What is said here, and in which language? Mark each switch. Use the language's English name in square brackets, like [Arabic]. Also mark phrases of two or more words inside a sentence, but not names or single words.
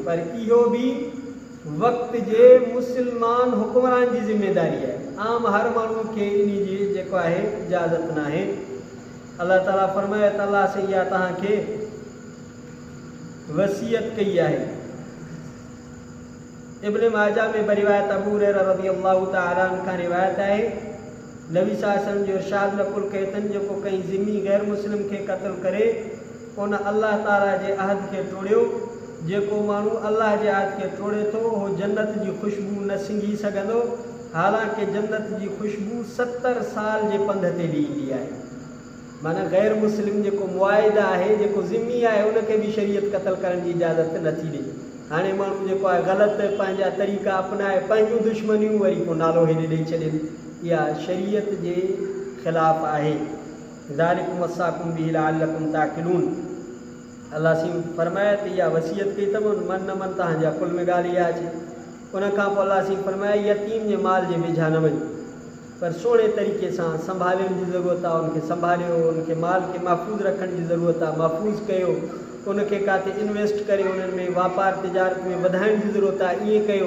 [Sindhi] पर इहो बि वक़्त जे मुस्लमान हुक्मरान जी ज़िमेदारी आहे, आम हर माण्हू खे इन जी जेको आहे इजाज़त न आहे। अलाह ताला फरमाए त अलाह से इहा तव्हांखे वसीयत कई आहे। इब्न माजा में रिवायत अबू हुरैरा [Arabic] رضي الله تعالى عنه [Sindhi] खां रिवायत आहे, नबी [Arabic] صلى الله عليه وسلم [Sindhi] जो इरशाद नकुल कयो अथनि जेको कंहिं ज़िमी गैर मुस्लिम खे क़त्ल करे उन अल्लाह ताला जे अहद खे टोड़ियो। जेको माण्हू अल्लाह जे अहद खे टोड़े थो उहो जन्नत जी ख़ुशबू न सिंघी सघंदो, हालांकि जन्नत जी ख़ुशबू 70 साल जे पंध ते ॾींदी आहे। माना गैर मुस्लिम जेको मुआहिदा आहे, जेको ज़िमी आहे, उनखे बि शरीयत क़त्ल करण जी इजाज़त नथी ॾे। हाणे माण्हू जेको आहे ग़लति पंहिंजा तरीक़ा अपनाए पंहिंजूं दुश्मनियूं वरी पोइ नालो हेॾे ॾेई छॾनि, इहा शरीयत जे ख़िलाफ़ आहे। [Arabic] ذلكم وصاكم به لعلكم تعقلون. [Sindhi] अल्लाह सी फरमाए त इहा वसीयत कई अथव, मन न मन तव्हांजे अकुल में ॻाल्हि इहा अचे। उन खां पोइ अल्लाह सी फरमाए यतीम जे माल जे वेझा न वञ, पर सुहिणे तरीक़े सां संभालण जी ज़रूरत आहे, उनखे संभालियो, उनखे माल खे महफ़ूज़ रखण जी ज़रूरत आहे, महफ़ूज़ कयो, उनखे काथे इन्वेस्ट करे उन्हनि में वापार तिजारत में वधाइण जी ज़रूरत आहे, ईअं कयो।